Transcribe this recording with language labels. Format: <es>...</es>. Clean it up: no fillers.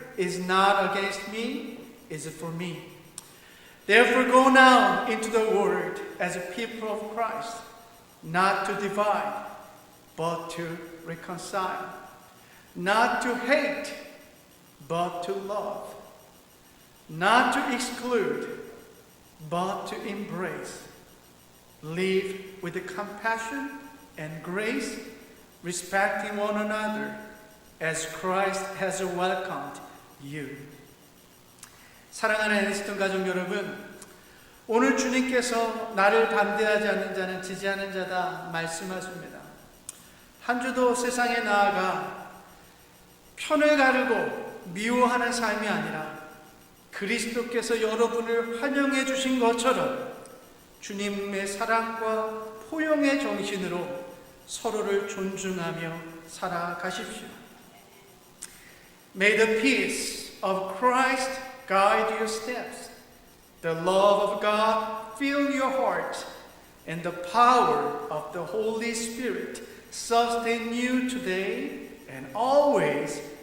<en>is not against me, is for me. Therefore go now into the world as a people of Christ, not to divide, but to reconcile, not to hate, but to love, not to exclude, but to embrace. Live with compassion and grace, respecting one another as Christ has welcomed you.</en> <ko>사랑하는 애니스턴 가족 여러분, 오늘 주님께서 나를 담대하지 않는 자는 지지하는 자다 말씀하십니다. 한 주도 세상에 나아가 편을 가르고 미워하는 삶이 아니라 그리스도께서 여러분을 환영해 주신 것처럼 주님의 사랑과 포용의 정신으로 서로를 존중하며 살아가십시오.</ko> <en>May the peace of Christ guide your steps. The love of God fill your heart, and the power of the Holy Spirit sustain you today and always.</en>